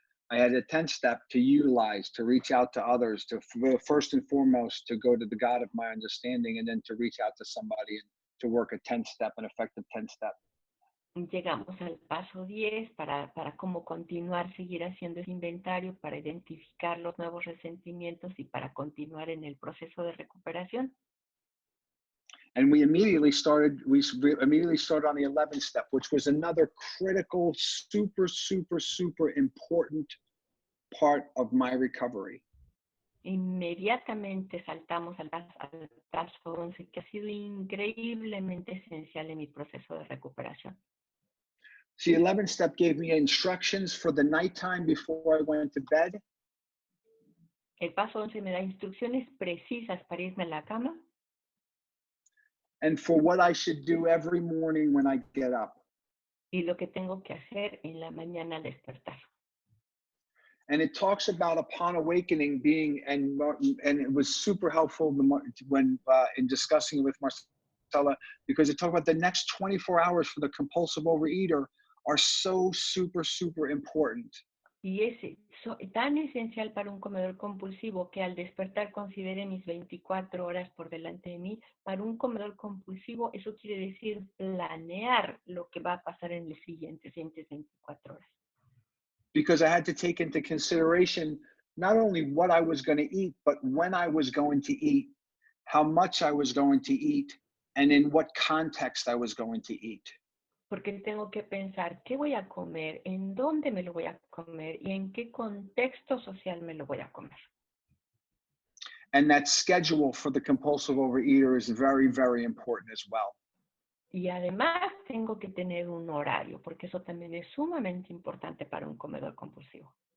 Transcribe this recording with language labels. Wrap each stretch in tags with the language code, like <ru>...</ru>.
<en>I had a 10th step to utilize, to reach out to others, to first and foremost, to go to the God of my understanding, and then to reach out to somebody and to work a 10th step, an effective 10th step.</en> <es>Llegamos al paso 10 para cómo continuar, seguir haciendo ese inventario, para identificar los nuevos resentimientos y para continuar en el proceso de recuperación.</es> <en>And we immediately started on the 11th step, which was another critical, super, super, super important part of my recovery.</en> <es>inmediatamente saltamos al paso 11, que ha sido increíblemente esencial en mi proceso de recuperación.</es> <en>See, 11th step gave me instructions for the nighttime before I went to bed.</en> <es>El paso 11 me da instrucciones precisas para irme a la cama</es> <en>And for what I should do every morning when I get up.</en> <es>y lo que tengo que hacer en la mañana al despertar.</es> <en>And it talks about upon awakening being, and it was super helpful when in discussing it with Marcella, because it talked about the next 24 hours for the compulsive overeater are so super important.</en> <es>Y es tan esencial para un comedor compulsivo que al despertar considere mis 24 horas por delante de mí. Para un comedor compulsivo eso quiere decir planear lo que va a pasar en las siguientes 24 horas.</es> <en>Because I had to take into consideration not only what I was going to eat, but when I was going to eat, how much I was going to eat, and in what context I was going to eat.</en> <es>Porque tengo que pensar qué voy a comer, en dónde me lo voy a comer y en qué contexto social me lo voy a comer.</es> <en>And that schedule for the compulsive overeater is very important as well.</en> <es>Y además tengo que tener un horario, porque eso también es sumamente importante para un comedor compulsivo.</es>